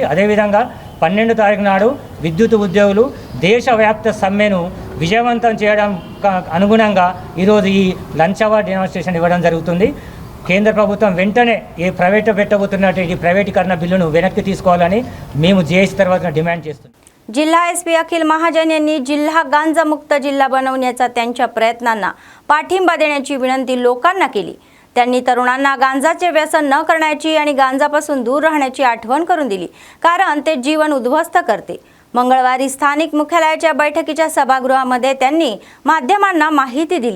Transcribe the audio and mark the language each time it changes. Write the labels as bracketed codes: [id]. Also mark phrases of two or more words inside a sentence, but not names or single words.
[te] అదేవిధంగా 12 తారీఖు నాడు విద్యుత్ ఉద్యోగులు దేశవ్యాప్త సమ్మెను విజయవంతం చేయడం అనుగుణంగా ఈరోజు ఈ [en] lunch hour demonstration [te] ఇవ్వడం జరుగుతుంది. కేంద్ర ప్రభుత్వం వెంటనే ప్రైవేటు పెట్టబోతున్నట్టు ఈ ప్రైవేటీకరణ बिल्लूను వెనక్కి తీసుకోవాలని మేము జేఏసీ తర్వాత डिमांड చేస్తున్నాం. [mr] जिल्हा एसपी अखिल महाजन यांनी जिल्हा गांजामुक्त जिल्हा बनवण्याचा त्यांच्या प्रयत्नांना पाठिंबा देण्याची विनंती लोकांना केली. त्यांनी तरुणांना गांजाचे व्यसन न करण्याची आणि गांजापासून दूर राहण्याची आठवण करून दिली, कारण ते जीवन उद्ध्वस्त करते. मंगळवारी स्थानिक मुख्यालयाच्या बैठकीच्या सभागृहामध्ये त्यांनी माध्यमांना माहिती दिली.